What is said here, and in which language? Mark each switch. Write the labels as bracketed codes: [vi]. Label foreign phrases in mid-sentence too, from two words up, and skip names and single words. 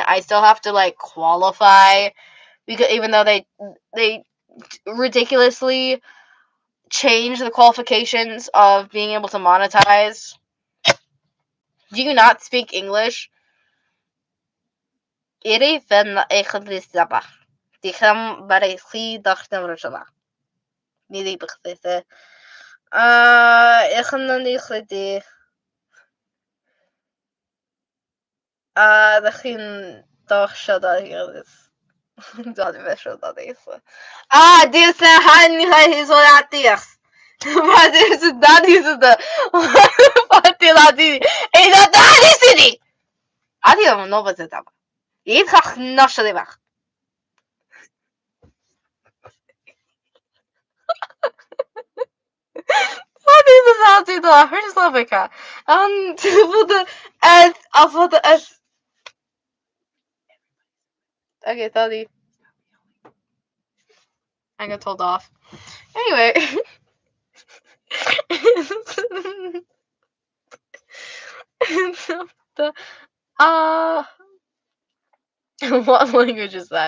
[en] I still have to like qualify because even though they ridiculously change the qualifications of being able to monetize. Do you not speak English? Iri fen ekhlistaba. Dikham barisi dakhtamrashaba. Nidi bkhsese. Ekhnan ikhliti. Dakhin dakhshada yadis. Dadi veshada disa. Disa hani hai zolatias. Vadis dadis da. Fatiladi. Ida dadisidi. Adio no bazetaba. Idkhach nashadebach. [nl] Wat is het altijd al? Verslavica. Voor de S. Voor de S. [en] Okay, sorry. I got told off. Anyway. the, what language is that?